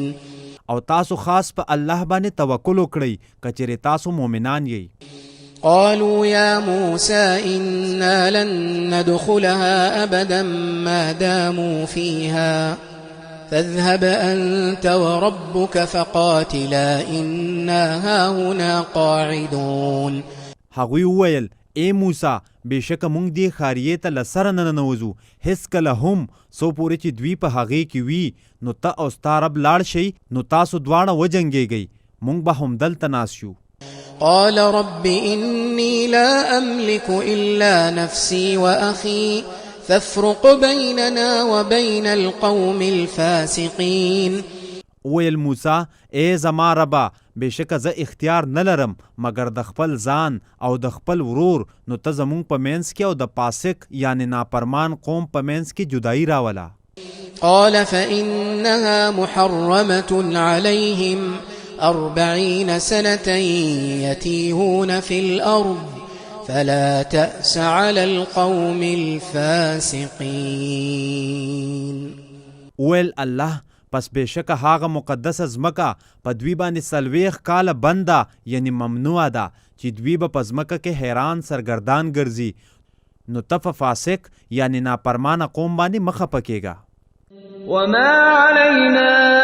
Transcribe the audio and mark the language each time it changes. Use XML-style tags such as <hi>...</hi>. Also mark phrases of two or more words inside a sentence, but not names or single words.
<ps>او تاسو خاص په الله باندې توکل وکړئ که چېرې تاسو مؤمنان یئ.</ps> <ar>قالوا يا موسى إنا لن ندخلها أبدا ما داموا فيها فاذهب أنت وربك فقاتلا إنا هاهنا قاعدون.</ar> <ps>هغوی وویل اے موسی بېشکه موږ دې ښاریې ته له سره نه ننوځو هېڅکله هم څو پورې چې دوی په هغې کې وي نو ته او ستا رب لاړ شئ نو تاسو دواړه وجنګېږئ موږ به همدلته ناست یو.</ps> <ar>قال رب إني لا أملك إلا نفسي وأخي فافرق بيننا وبين القوم الفاسقين.</ar> <ps>ویل موسی اے زما ربا بېشکه زه اختیار نه لرم مګر د خپل ځان او د خپل ورور نو ته زموږ په منځ کې او د فاسق یعنی ناپرمان قوم په منځ کې جدایي راوله.</ps> <ar>قال فإنها محرمة عليهم 40 سنة يتيهون في الأرض فلا تأس على القوم الفاسقين.</ar> <ps>ویل الله پس بېشکه هغه مقدسه ځمکه په دوی باندې 40 کاله بنده یعنی ممنوع ده چې دوی به په ځمکه کې حیران سرګردان ګرځي نو ته په فاسق یعنی ناپرمانه قوم باندې مه خفه کېږه.</ps> <ar>وما علينا</ar>